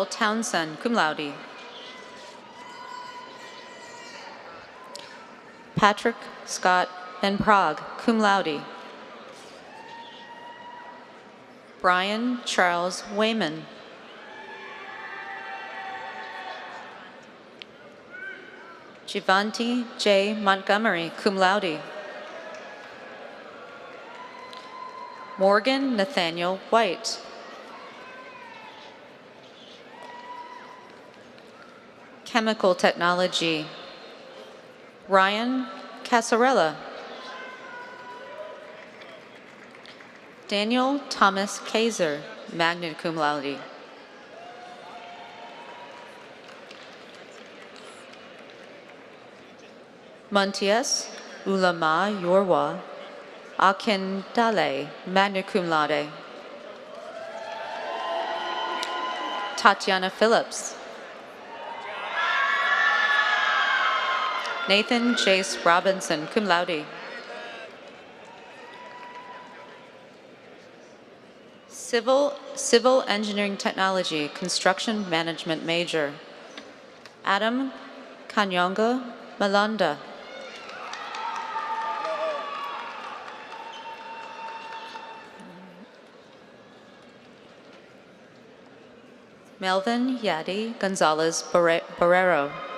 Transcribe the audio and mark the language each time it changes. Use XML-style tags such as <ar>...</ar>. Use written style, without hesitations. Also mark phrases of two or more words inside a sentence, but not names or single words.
<en>Townsend,</en> <la>cum laude.</la> <en>Patrick Scott Van Prague,</en> <la>cum laude.</la> <en>Brian Charles Wayman. Giovanni J. Montgomery,</en> <la>cum laude.</la> <en>Morgan Nathaniel White. Chemical Technology. Ryan Casarella. Daniel Thomas Kaiser,</en> <la>magna cum laude.</la> <en>Montias Ulama Yorwa Akindale,</en> <la>magna cum laude.</la> <en>Tatiana Phillips. Nathan Chase Robinson,</en> <la>cum laude.</la> <en>Civil Engineering Technology, Construction Management major. Adam Kanyonga Malanda. Melvin Yadi Gonzalez Barrero.</en>